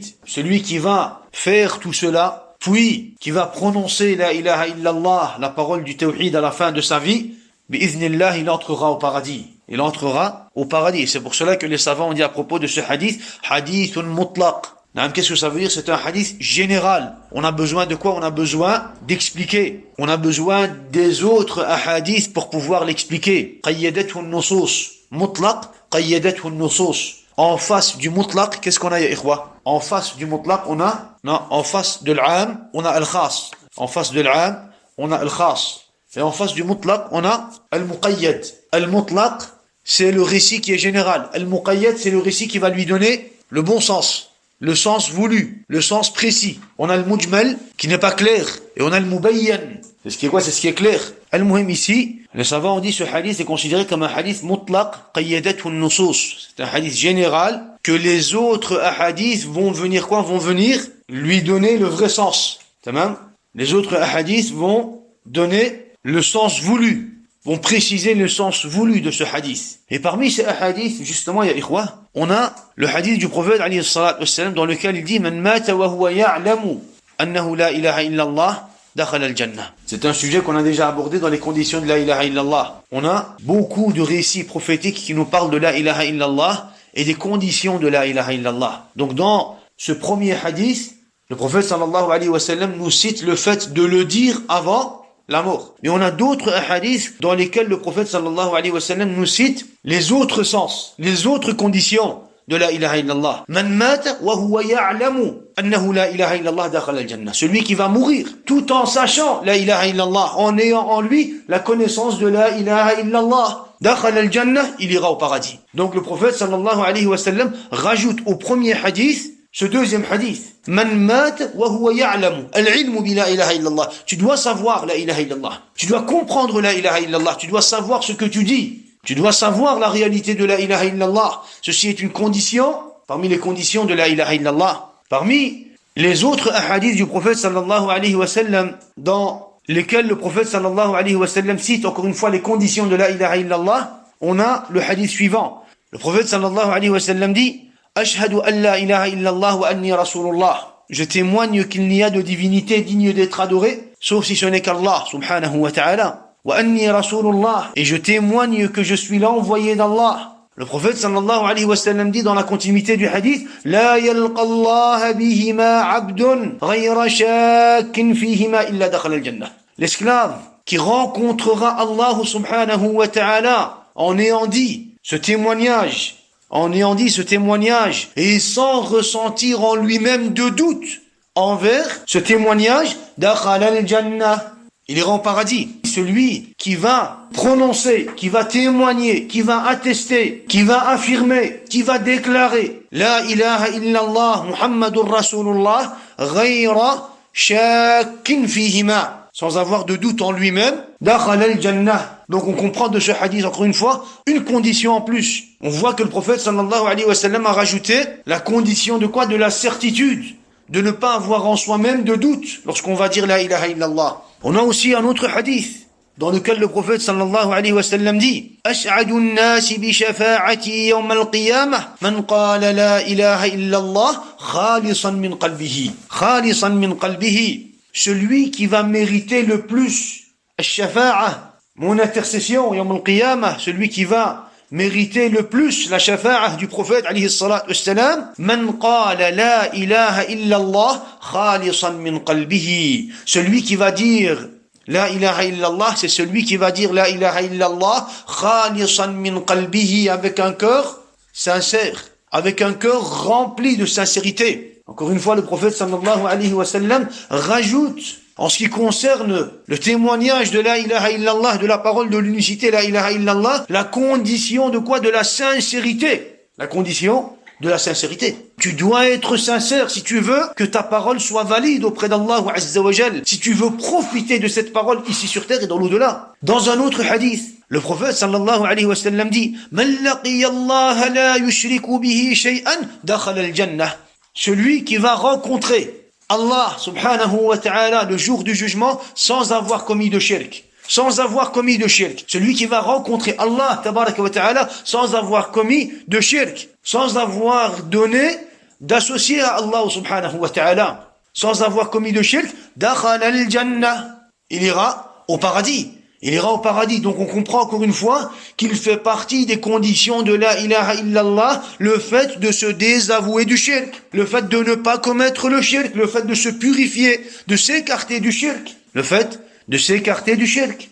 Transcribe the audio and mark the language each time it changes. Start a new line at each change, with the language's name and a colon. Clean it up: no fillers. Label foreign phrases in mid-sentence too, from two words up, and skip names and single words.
French: Celui qui va faire tout cela, puis qui va prononcer
Arabic: لا إله إلا الله,
French: la parole du tawhid à la fin de sa vie, bi'iznillah, il entrera au paradis. Il entrera au paradis. C'est pour cela que les savants ont dit à propos de ce hadith,
Arabic: حديث مطلق.
French: Qu'est-ce que ça veut dire? C'est un hadith général. On a besoin de quoi? On a besoin d'expliquer. On a besoin des autres hadiths pour pouvoir l'expliquer.
Arabic: قيدته النصوص. مطلق، قيدته النصوص.
French: En face du mutlaq, qu'est-ce qu'on a,
Arabic: يا إخوة?
French: En face du mutlaq, on a, non, en face de l'am, on a al-khas. En face de l'am, on a al-khas. Et en face du mutlaq, on a al-muqayyad. Al-mutlaq, c'est le récit qui est général. Al-muqayyad, c'est le récit qui va lui donner le bon sens, le sens voulu, le sens précis. On a le mujmal, qui n'est pas clair. Et on a le mubayyan. C'est ce qui est quoi? C'est ce qui est clair. Al-muhim ici, les savants ont dit ce hadith est considéré comme un hadith
Arabic: مطلق قيدته النصوص.
French: C'est un hadith général que les autres hadiths vont venir quoi? Vont venir lui donner le vrai sens. Tamam? Les autres hadiths vont donner le sens voulu, vont préciser le sens voulu de ce hadith. Et parmi ces hadiths, justement,
Arabic: يا إخوة,
French: on a le hadith du prophète
Arabic: عليه الصلاة والسلام
French: dans lequel il dit
Arabic: من مات وهو يعلم أنه لا إله إلا الله دخل الجنة.
French: C'est un sujet qu'on a déjà abordé dans les conditions de
Arabic: لا إله إلا الله.
French: On a beaucoup de récits prophétiques qui nous parlent de
Arabic: لا إله إلا الله
French: et des conditions de
Arabic: لا إله إلا الله.
French: Donc dans ce premier hadith, le prophète
Arabic: صلى الله عليه وسلم
French: nous cite le fait de le dire avant la mort. Mais on a d'autres hadiths dans lesquels le prophète
Arabic: صلى الله عليه وسلم
French: nous cite les autres sens, les autres conditions de
Arabic: لا إله إلا الله. من مات وهو يعلم أنه لا إله إلا الله دخل الجنة.
French: Celui qui va mourir tout en sachant
Arabic: لا إله إلا الله,
French: en ayant en lui la connaissance de
Arabic: لا إله إلا الله, دخل الجنة,
French: il ira au paradis. Donc le prophète
Arabic: صلى الله عليه وسلم
French: rajoute au premier hadith ce deuxième hadith.
Arabic: من مات وهو يعلم. العلم بلا إله إلا الله.
French: Tu dois savoir
Arabic: لا إله إلا الله.
French: Tu dois comprendre
Arabic: لا إله إلا الله.
French: Tu dois savoir ce que tu dis. Tu dois savoir la réalité de
Arabic: لا إله إلا الله.
French: Ceci est une condition, parmi les conditions de
Arabic: لا إله إلا الله.
French: Parmi les autres hadiths du prophète
Arabic: صلى الله عليه وسلم,
French: dans lesquels le prophète
Arabic: صلى الله عليه وسلم
French: cite encore une fois les conditions de
Arabic: لا إله إلا الله,
French: on a le hadith suivant. Le prophète
Arabic: صلى الله عليه وسلم dit أشهد أن لا إله إلا الله وأني رسول الله.
French: Je témoigne qu'il n'y a de divinité digne d'être adorée, sauf si ce n'est qu'Allah,
Arabic: سبحانه وتعالى. وأني رسول الله.
French: Et je témoigne que je suis l'envoyé d'Allah. Le prophète
Arabic: صلى الله عليه وسلم
French: dit dans la continuité du hadith
Arabic: لا يلقى الله بهما عبد غير شاك فيهما إلا دخل الجنة.
French: L'esclave qui rencontrera Allah
Arabic: سبحانه وتعالى
French: en ayant dit ce témoignage, et sans ressentir en lui-même de doute envers ce témoignage,
Arabic: دخل الجنة,
French: il ira au paradis. celui qui va prononcer, qui va témoigner, qui va attester, qui va affirmer, qui va déclarer
Arabic: لا إله إلا الله محمد رسول الله غير شاك فيهما,
French: sans avoir de doute en lui-même,
Arabic: دخل الجنة.
French: Donc on comprend de ce hadith, encore une fois, une condition en plus. On voit que le prophète
Arabic: صلى الله عليه وسلم
French: a rajouté la condition de quoi? De la certitude, de ne pas avoir en soi-même de doute lorsqu'on va dire
Arabic: لا إله إلا الله.
French: On a aussi un autre hadith dans lequel le prophète
Arabic: صلى الله عليه وسلم dit أسعد الناس بشفاعتي يوم القيامة من قال لا إله إلا الله خالصا من قلبه. خالصا من قلبه.
French: Celui qui va mériter le plus ash-shafa'a, mon intercession
Arabic: يوم القيامة,
French: celui qui va mériter le plus la shafa'a du prophète
Arabic: عليه الصلاة والسلام, من قال لا إله إلا الله خالصا من قلبه.
French: Celui qui va dire
Arabic: لا إله إلا الله,
French: c'est celui qui va dire
Arabic: لا إله إلا الله خالصا من قلبه,
French: avec un cœur sincère, avec un cœur rempli de sincérité. Encore une fois, le prophète
Arabic: صلى الله عليه وسلم
French: rajoute, en ce qui concerne le témoignage de
Arabic: لا إله إلا الله,
French: de la parole de l'unicité
Arabic: لا إله إلا الله,
French: la condition de quoi? De la sincérité. La condition de la sincérité. Tu dois être sincère si tu veux que ta parole soit valide auprès d'Allah
Arabic: عز وجل,
French: si tu veux profiter de cette parole ici sur terre et dans l'au-delà. Dans un autre hadith, le prophète
Arabic: صلى الله عليه وسلم dit من لقي الله لا يشرك به شيئا دخل الجنة.
French: Celui qui va rencontrer Allah
Arabic: سبحانه وتعالى
French: le jour du jugement sans avoir commis de shirk. Sans avoir commis de shirk. Celui qui va rencontrer Allah
Arabic: تبارك وتعالى
French: sans avoir commis de shirk. Sans avoir donné d'associer à Allah
Arabic: سبحانه وتعالى.
French: Sans avoir commis de shirk.
Arabic: دخل الجنة.
French: Il ira au paradis. Il ira au paradis. Donc on comprend encore une fois qu'il fait partie des conditions de
Arabic: لا إله إلا الله,
French: le fait de se désavouer du shirk, le fait de ne pas commettre le shirk, le fait de se purifier, de s'écarter du shirk, le fait de s'écarter du shirk.